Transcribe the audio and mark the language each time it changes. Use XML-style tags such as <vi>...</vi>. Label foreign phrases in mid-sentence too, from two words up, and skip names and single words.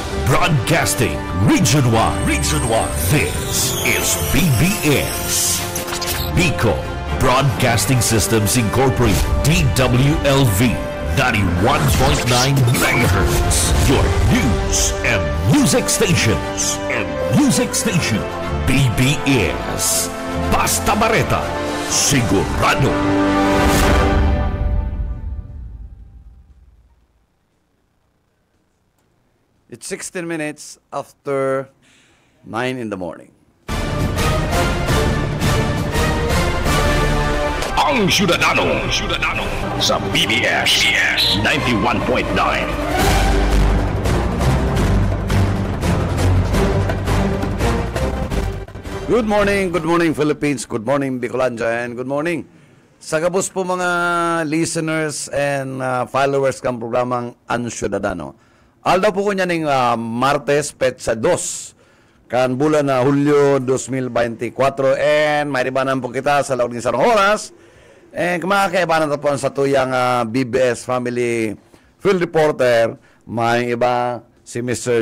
<en>Broadcasting Region 1. Region 1. This is BBS. Bicol Broadcasting Systems Incorporated. DWLV 91.9 MHz. Your news and music stations. BBS. Basta Bareta. Sigurado. It's 16 minutes after 9 in the morning.</en> <bik>Ang Syudadano sa BBS 91.9.</bik> <en>Good morning Philippines, good morning Bicolandia, and good morning</en> <bik>sa kabus po mga</bik> <en>listeners and followers</en> <tl>ng programang Ang Syudadano.</tl> <bik>Aldaw po ko niya ng Martes, Petsa 2, kan bulan na Hulyo 2024, and may ribanan po kita sa laog</bik> <tl>ng isang oras.</tl> <bik>And kumakaibanan na po sa tuyang BBS Family Field Reporter, may iba si Mr.</bik>